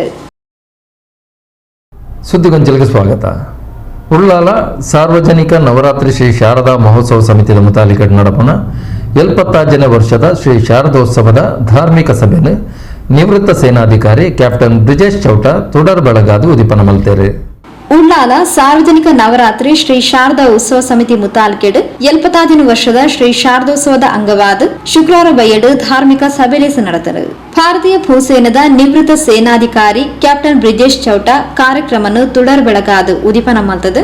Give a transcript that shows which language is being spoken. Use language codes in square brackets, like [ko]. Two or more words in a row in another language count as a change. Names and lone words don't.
[kn] ಸುದ್ದಿಗೊಂಚಲಿಗೆ ಸ್ವಾಗತ. [tcy] ಉಳ್ಳಾಲ ಸಾರ್ವಜನಿಕ ನವರಾತ್ರಿ ಶ್ರೀ ಶಾರದಾ ಮಹೋತ್ಸವ ಸಮಿತಿಯ ಮುತಾಲಿಕೆ ನಡಪನ 75ನೇ ವರ್ಷದ ಶ್ರೀ ಶಾರದೋತ್ಸವದ ಧಾರ್ಮಿಕ ಸಭೆಯನ್ನು ನಿವೃತ್ತ ಸೇನಾಧಿಕಾರಿ ಕ್ಯಾಪ್ಟನ್ ಬ್ರಿಜೇಶ್ ಚೌಟ ತುಡರ್ ಬೆಳಗಾದು ಉದಿಪನ ಮಲ್ತೇರು. ಉಳ್ಳಾಲ ಸಾರ್ವಜನಿಕ ನವರಾತ್ರಿ ಶ್ರೀ ಶಾರದಾ ಉತ್ಸವ ಸಮಿತಿ ಮುತಾಲ್ಕೆಡ್ 75ನೇ ವರ್ಷದ ಶ್ರೀ ಶಾರದೋತ್ಸವದ ಅಂಗವಾದ ಶುಕ್ರವಾರ ಬಯ್ಯಡು ಧಾರ್ಮಿಕ ಸಭೆಲೇಸ ನಡೆದರು. ಭಾರತೀಯ ಭೂಸೇನದ ನಿವೃತ್ತ ಸೇನಾಧಿಕಾರಿ ಕ್ಯಾಪ್ಟನ್ ಬ್ರಿಜೇಶ್ ಚೌಟ ಕಾರ್ಯಕ್ರಮವನ್ನು ತುಡರ್ ಬೆಳಗಾದು ಉದಿಪನ ಮಲ್ತದು.